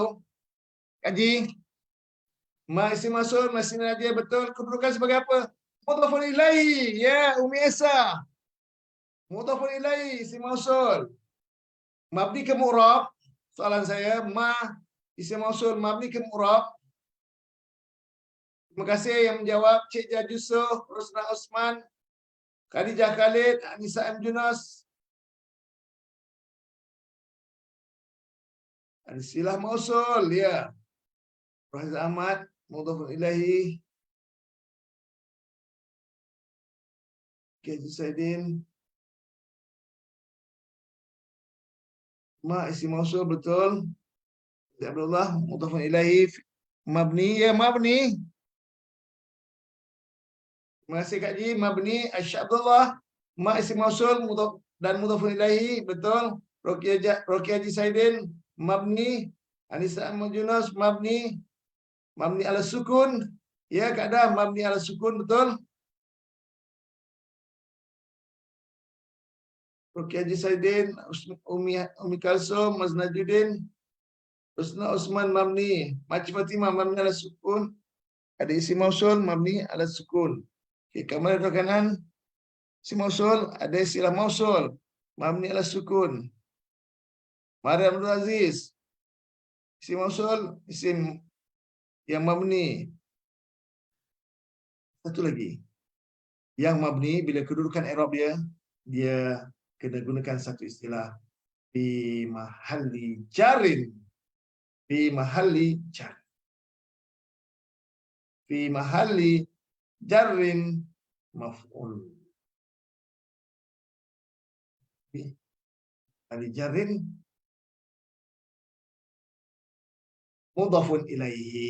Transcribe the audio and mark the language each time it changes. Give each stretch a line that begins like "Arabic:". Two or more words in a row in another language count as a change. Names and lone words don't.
Malay: Kak Ji. Ma
Arabic: اسم موصول,
Malay: masih dia betul kedudukan sebagai apa?
Arabic: مضاف إليه ya Umi Esa. مضاف إليه اسم موصول.
Malay: Mabni ke mu'rab. Soalan saya,
Arabic: ما اسم موصول
Malay: mabni ke mu'rab. Terima kasih yang menjawab. Cik Jah Yusof, Rosna Osman, Khadijah Khalid, Anissa M. Junas. Ada
Arabic: صلة موصول,
Malay: ya. Rahiz Ahmad,
Arabic: مضاف إليه.
Malay: Haji Saidin.
Arabic: ما اسم موصول
Malay: betul. Abdullah,
Arabic: مضاف إليه.
Malay: Mabni, ya mabni. Terima kasih Kak Ji. Mabni, Aisyah Abdullah.
Arabic: ما اسم موصول
Malay: dan
Arabic: مضاف إليه.
Malay: Betul. Roki Haji Saidin. Mabni. Anissa Ahmad Yunus. Mabni.
Arabic: مبني على السكون.
Malay: Ya Kak Dah.
Arabic: مبني على السكون.
Malay: Betul. Roki Haji Saidin. Umi Kalsum. Mas Najuddin. Husna Osman Mabni. Makcik Fatimah.
Arabic: مبني على السكون.
Malay: Ada
Arabic: اسم موصول. مبني على السكون.
Malay: Okay, kamera di kanan.
Arabic: اسم موصول,
Malay: ada istilah mausul.
Arabic: مبني على السكون.
Malay: Mariam Abdul Aziz.
Arabic: اسم موصول,
Malay: isim yang mabni. Satu lagi. Yang mabni, bila kedudukan i'rab dia kena gunakan satu istilah.
Arabic: في محل جر. في محل جر. في محل جر مفعول. في محل جر مضاف إليه.